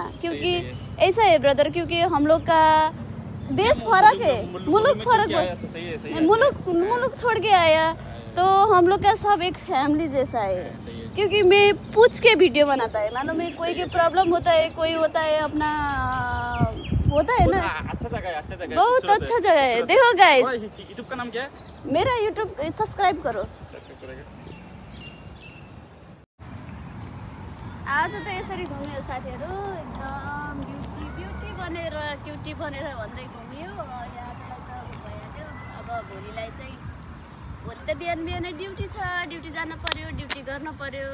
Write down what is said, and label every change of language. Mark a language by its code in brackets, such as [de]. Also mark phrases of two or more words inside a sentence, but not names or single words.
[hi] क्योंकि ऐसा है ब्रदर, क्योंकि हम लोग का देश फर्क है, मुल्क फर्क है, मुल्क छोड़ के आया तो हम लोग का सब एक फैमिली जैसा है। क्योंकि मैं पूछ के वीडियो बनाता है, मानो मैं कोई के प्रॉब्लम होता है, कोई होता है अपना होता है ना। अच्छा जगह है, बहुत अच्छा जगह है। देखो गाइस, यूट्यूब का नाम क्या है? मेरा यूट्यूब सब्सक्राइब करो। [ne] आज त यसरी घुम्यो साथीहरू, एकदम ब्युटी बनेर क्युटी बनेर भन्दै घुम्यो। यहाँलाई त भइहाल्यो। अब भोलिलाई चाहिँ, भोलि त बिहानै ड्युटी छ, ड्युटी जान पर्यो, ड्युटी गर्न पर्यो।